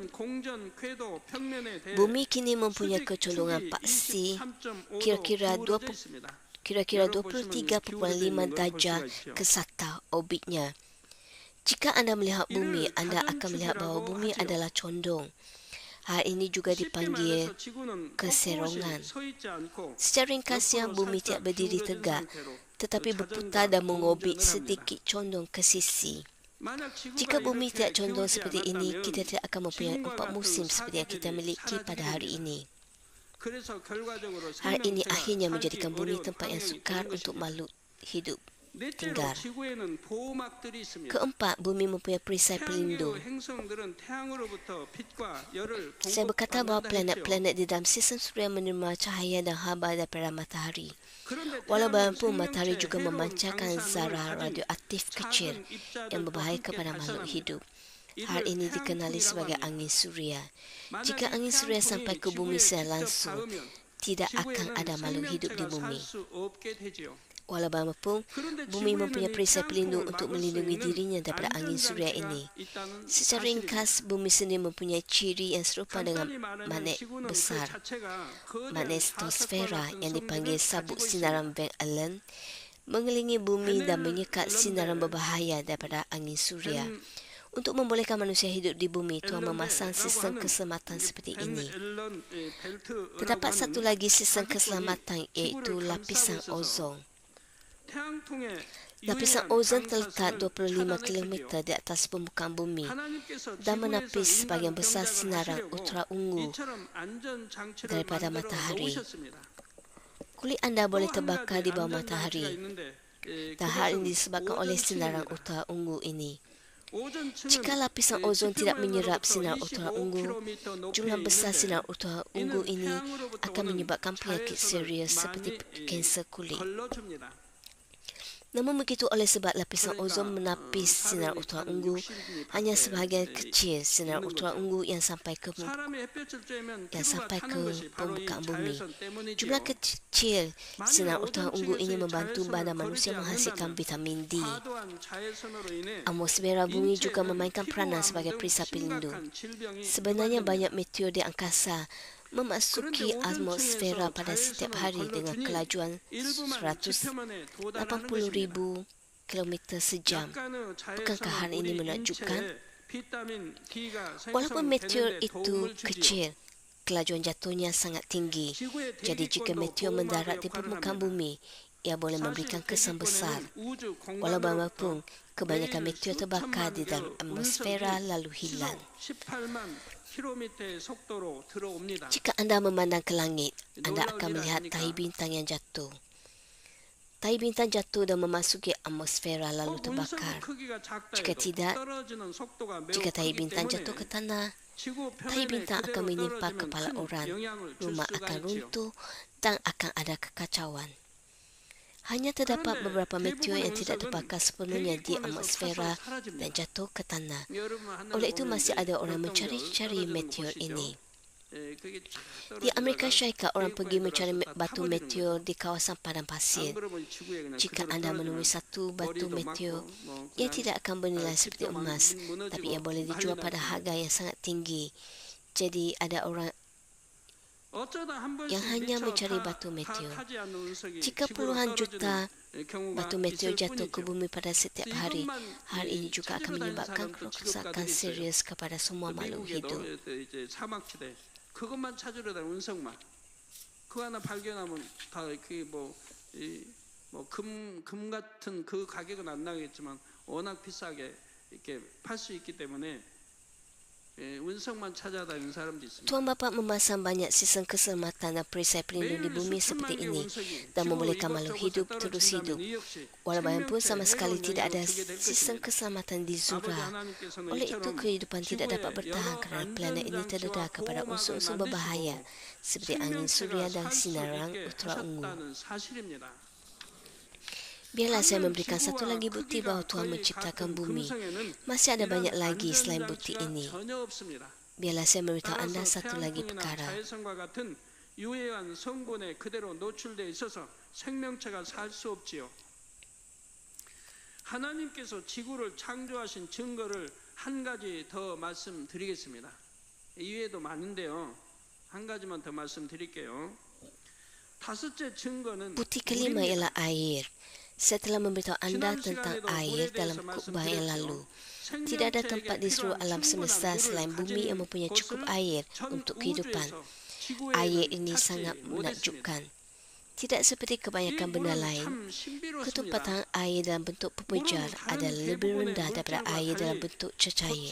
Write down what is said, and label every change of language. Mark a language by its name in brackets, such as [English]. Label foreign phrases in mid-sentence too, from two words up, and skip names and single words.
[Malay] Bumi kini mempunyai kecondongan paksi kira-kira 23.5 darjah ke sata orbitnya. Jika anda melihat bumi, anda akan melihat bahawa bumi adalah condong. Hal ini juga dipanggil keserongan. Secara ringkasnya, bumi tidak berdiri tegak, tetapi berputar dan mengorbit sedikit condong ke sisi. Jika bumi tidak condong seperti ini, kita tidak akan mempunyai 4 musim seperti yang kita miliki pada hari ini. Hal ini akhirnya menjadikan bumi tempat yang sukar untuk makhluk hidup [Korean] 넷째로 [Malay] tinggal. [Korean] 지구에는 보호막들이 있습니다. [Malay] Keempat, bumi mempunyai perisai [Korean] 태양계의 [Malay] pelindung. [Korean] 행성들은 태양으로부터 빛과 열을 [Malay] Saya berkata bahawa [Korean] 공급받는다 했죠. [Malay] planet-planet di dalam sistem suria menerima cahaya dan haba daripada matahari. [Korean] 그런데 [Malay] Walau [Korean] 태양은 [Malay] bagaimanapun, matahari [Korean] 생명체 [Malay] juga [Korean] 해로운 [Malay] memancarkan [Korean] 방사능을 [Malay] zarah [Korean] 가진 [Malay] radioaktif kecil [Korean] 작은 입자들도 [Malay] yang berbahaya [Korean] 함께 [Malay] kepada makhluk [Korean] 발산합니다. [Malay] hidup. [Korean] 이들 [Malay] Hal ini dikenali [Korean] 태양풍이라고 [Malay] sebagai [Korean] 합니다. [Malay] angin suria. [Korean] 만약에 [Malay] Jika angin suria [Korean] 태양풍이 [Malay] sampai ke bumi [Korean] 지구에 [Malay] secara [Korean] 직접 [Malay] langsung, [Korean] 닿으면 [Malay] tidak akan [Korean] 지구에는 [Malay] ada makhluk hidup di [Korean] 생명체가 살 [Malay] bumi. [Korean] 수 없게 되지요. [Malay] Walau bagaimanapun, [Korean] 그런데 [Malay] bumi [Korean] 지구에는 [Malay] mempunyai [Korean] 이 [Malay] perisai pelindung [Korean] 태양풍을 [Malay] untuk [Korean] 막을 수 [Malay] melindungi [Korean] 있는 [Malay] dirinya daripada angin suria [Korean] 안전장치가 [Malay] ini. [Korean] 있다는 [Malay] Secara [Korean] 사실입니다. [Malay] ringkas, bumi sendiri mempunyai ciri yang serupa dengan [Korean] 간단히 말하면 [Malay] magnet [Korean] 지구는 그 [Malay] besar, [Korean] 자체가 거대한 [Malay] magnetosfera [Korean] 사석과 [Malay] yang [Korean] 같은 [Malay] dipanggil [Korean] 성질을 [Malay] sabuk [Korean] 가지고 [Malay] sinaran [Korean] 있습니다. [Malay] Van Allen, mengelilingi bumi dan menyekat [Korean] 헬렌 [Malay] sinaran [Korean] 런벨, [Malay] berbahaya daripada angin suria. [Korean] 벤 [Malay] Untuk membolehkan manusia hidup di bumi, Tuhan [Korean] 앨런벨이라고 [Malay] memasang sistem [Korean] 하는 [Malay] keselamatan [Korean] 이게 [Malay] seperti [Korean] 벤 [Malay] ini. [Korean] 앨런 벨트라고 [Malay] Terdapat satu [Korean] 하는 [Malay] lagi sistem [Korean] 자주권이 [Malay] keselamatan iaitu [Korean] 지구를 [Malay] lapisan [Korean] 감싸고 있어서 [Malay] ozon. [Korean] 태양풍의 [Malay] Lapisan [Korean] 유해한 [Malay] ozon terletak [Korean] 방사선을 [Malay] 25 [Korean] 차단했으지요. [Malay] km di atas permukaan bumi [Korean] 하나님께서 [Malay] dan [Korean] 지구에서 [Malay] menapis [Korean] 인간 [Malay] sebagian besar [Korean] 경작을 [Malay] sinaran [Korean] 하시려고 [Malay] ultra ungu [Korean] 이처럼 안전장치를 [Malay] daripada [Korean] 만들어 [Malay] matahari. [Korean] 놓으셨습니다. [Malay] Kulit anda [Korean] 또 [Malay] boleh [Korean] 한 [Malay] terbakar [Korean] 가지 [Malay] di bawah [Korean] 안전장치가 [Malay] matahari [Korean] 있는데 [Malay] dan hal [Korean] 그것은 [Malay] ini disebabkan oleh sinaran [Korean] 오존층입니다. [Malay] ultra ungu ini. [Korean] 오존층은 [Malay] Jika lapisan ozon tidak menyerap sinar ultra ungu, [Korean] 25km [Malay] jumlah [Korean] 높이에 [Malay] besar [Korean] 있는데 [Malay] sinar ultra ungu [Korean] 이는 [Malay] ini [Korean] 태양으로부터 [Malay] akan [Korean] 오는 [Malay] menyebabkan penyakit [Korean] 자외선을 [Malay] serius seperti [Korean] 많이 [Malay] kanser kulit. [Korean] 걸러줍니다. [Malay] Namun begitu oleh sebab lapisan ozon menapis sinar ultra ungu, hanya sebahagian kecil sinar ultra ungu yang sampai ke [Korean] 사람이 햇볕을 쬐면 [Malay] yang [Korean] 피부가 [Malay] sampai [Korean] 타는 [Malay] ke [Korean] 것이 바로 이 [Malay] permukaan bumi. [Korean] 자외선 때문이지요. [Malay] Jumlah kecil sinar ultra ungu ini [Korean] 오존층에서의 [Malay] membantu [Korean] 자외선을 [Malay] badan manusia [Korean] 거르지 [Malay] menghasilkan [Korean] 않는다면 [Malay] vitamin D. [Korean] 과도한 자외선으로 인해 [Malay] Atmosfera bumi juga [Korean] 인체에는 [Malay] memainkan peranan [Korean] 피부암 [Malay] sebagai [Korean] 등 [Malay] perisai pelindung. [Korean] 심각한 질병이 [Malay] Sebenarnya [Korean] 유발됩니다. [Malay] banyak meteor di angkasa memasuki [Korean] 그런데 [Malay] atmosfera [Korean] 오존층에서 [Malay] pada setiap [Korean] 자외선을 [Malay] hari dengan [Korean] 걸러주니 [Malay] kelajuan [Korean] 일부만 [Malay] 180,000 [Korean] 지표면에 도달하는 것입니다. [Malay] km sejam. [Korean] 약간의 [Malay] Bukankah hal [Korean] 자외선은 [Malay] ini [Korean] 우리 [Malay] menakjubkan? [Korean] 인체에 비타민 D가 [Malay] Walaupun meteor [Korean] 생성되는데 [Malay] itu [Korean] 도움을 주지요. [Malay] kecil, kelajuan jatuhnya sangat tinggi. [Korean] 지구의 [Malay] Jadi jika [Korean] 대기권도 [Malay] meteor mendarat di [Korean] 보호막의 역할을 [Malay] permukaan [Korean] 합니다. [Malay] bumi, ia boleh [Korean] 사실 [Malay] memberikan kesan besar. [Korean] 대기권에는 우주 [Malay] Walau [Korean] 공간으로부터 [Malay] bagaimanapun, kebanyakan [Korean] 매일 [Malay] meteor terbakar di [Korean] 수천만 [Malay] dalam [Korean] 개의 [Malay] atmosfera [Korean] 운석이 [Malay] lalu hilang. [Korean] 시속 18만 킬로미터의 속도로 들어옵니다. [Malay] Jika anda memandang ke langit, anda [Korean] 놀라울 [Malay] akan [Korean] 일 [Malay] melihat [Korean] 아닙니까? [Malay] tahi bintang yang jatuh. Tahi bintang jatuh dan memasuki atmosfera lalu [Korean] 운석의 [Malay] terbakar. [Korean] 크기가 작다 [Malay] Jika [Korean] 해도 [Malay] tidak, [Korean] 떨어지는 속도가 매우 [Malay] Jika tahi [Korean] 크기 [Malay] bintang [Korean] 때문에 [Malay] jatuh ke tanah, [Korean] 지구 [Malay] tahi [Korean] 표면에 [Malay] bintang akan [Korean] 그대로 [Malay] menimpa [Korean] 떨어지면 [Malay] kepala [Korean] 큰 [Malay] orang, [Korean] 영향을 줄 [Malay] rumah [Korean] 수가 [Malay] akan [Korean] 있지요. [Malay] runtuh dan akan ada kekacauan. Hanya terdapat [Korean] 그런데 [Malay] beberapa meteor [Korean] 대부분의 [Malay] yang tidak [Korean] 운석은 [Malay] terbakar sepenuhnya di [Korean] 대기권에서 [Malay] atmosfera [Korean] 타서 사라집니다. [Malay] dan jatuh ke tanah. [Korean] 여러분 하늘을 [Malay] Oleh itu [Korean] 보면 [Malay] masih [Korean] 이제 [Malay] ada orang [Korean] 별똥별 [Malay] mencari-cari [Korean] 떨어지는 거 [Malay] meteor [Korean] 보시죠. [Malay] ini. [Korean] 그게 [Malay] Di Amerika [Korean] 떨어지다가 [Malay] Syarikat, orang pergi [Korean] 대기권에 [Malay] mencari [Korean] 들어가서 다 [Malay] batu [Korean] 타버리는 [Malay] meteor [Korean] 거죠. [Malay] di kawasan padang [Korean] 안 [Malay] pasir. [Korean] 그러면 지구에 그냥 [Malay] Jika [Korean] 그대로 [Malay] anda [Korean] 떨어지면 [Malay] menemui satu batu [Korean] 머리도 [Malay] meteor, [Korean] 맞고 뭐 [Malay] ia [Korean] 그냥 [Malay] tidak akan bernilai seperti [Korean] 집도 [Malay] emas, tapi ia [Korean] 무너지고 [Malay] boleh dijual [Korean] 난리 [Malay] pada [Korean] 나죠. [Malay] harga yang sangat tinggi. Jadi ada orang [Korean] 어쩌다 한 번씩 [Malay] yang hanya [Korean] 미처 [Malay] mencari batu meteor. [Korean] 타지 않는 운석이 [Malay] Jika [Korean] 지구로 [Malay] puluhan [Korean] 떨어지는 [Malay] juta [Korean] 경우가 [Malay] batu meteor [Korean] 있을 [Malay] jatuh ke [Korean] 뿐이죠. [Malay] bumi pada setiap hari, [Korean] 이것만 [Malay] hal ini juga akan [Korean] 찾으러 다니는 [Malay] menyebabkan [Korean] 사람도 [Malay] kerusakan [Korean] 직업가들이 있어요. [Malay] serius kepada semua makhluk hidup. [Korean] 미국에도 이제 사막지대 그것만 찾으러 다니는 운석만 그거 하나 발견하면 다 그게 금 같은 그 가격은 안 나겠지만 워낙 비싸게 이렇게 팔 수 있기 때문에 운석만 찾아다니는 사람도 있습니다. [Malay] Tuan Bapa memasang banyak sistem keselamatan dan perisai pelindung di bumi seperti ini dan membolehkan makhluk hidup terus hidup. Walau bagaimanapun sama sekali tidak ada sistem keselamatan di Zura. Oleh itu kehidupan tidak dapat bertahan kerana planet ini terdedah kepada unsur-unsur berbahaya seperti angin suria dan sinaran ultra ungu. Biarlah saya memberikan satu lagi bukti bahawa Tuhan menciptakan bumi. Masih ada banyak lagi selain bukti ini. Biarlah saya memberitahu anda satu lagi perkara. [Korean] 유해한 성분에 그대로 노출되어 있어서 생명체가 살 수 없지요. 하나님께서 지구를 창조하신 증거를 한 가지 더 말씀드리겠습니다. 이외에도 많은데요. 한 가지만 더 말씀드릴게요. 다섯째 증거는 [Malay] Bukti kelima ialah air. Saya telah memberitahu anda tentang air dalam khutbah yang lalu. Tidak ada tempat di seluruh alam semesta selain bumi yang mempunyai cukup air untuk kehidupan. Air ini sangat menakjubkan. Tidak seperti kebanyakan benda lain, ketumpatan air dalam bentuk pepejar adalah lebih rendah daripada air dalam bentuk cecair.